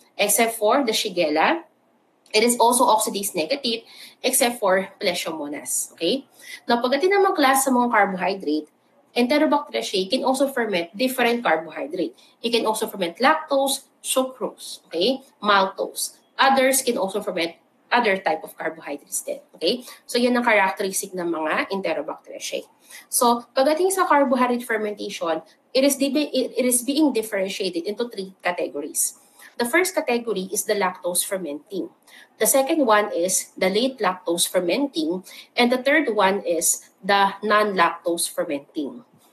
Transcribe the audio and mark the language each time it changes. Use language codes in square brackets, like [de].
[en] Except for the Shigella, it is also oxidase negative except for Plesiomonas. Okay? Now, [tl] pagdating naman class sa mga [en] carbohydrate, Enterobacteriaceae can also ferment different carbohydrate. It can also ferment lactose, sucrose, okay, maltose. Others can also ferment other type of carbohydrates [tl] din. [en] Okay? [tl] So, yan ang characteristic ng mga Enterobacteriaceae. [en] So, [tl] pagdating sa [en] carbohydrate fermentation, it is being differentiated into three categories. The first category is the lactose fermenting. The second one is the late lactose fermenting. And the third one is the non-lactose fermenting.